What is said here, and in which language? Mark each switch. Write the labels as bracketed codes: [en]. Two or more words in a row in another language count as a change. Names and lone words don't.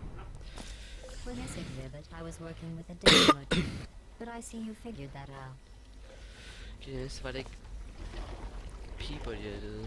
[en] For this exhibit, I was working with a different motif, but I see you figured that out. [da] Det eneste var det ikke piber, de havde ledet.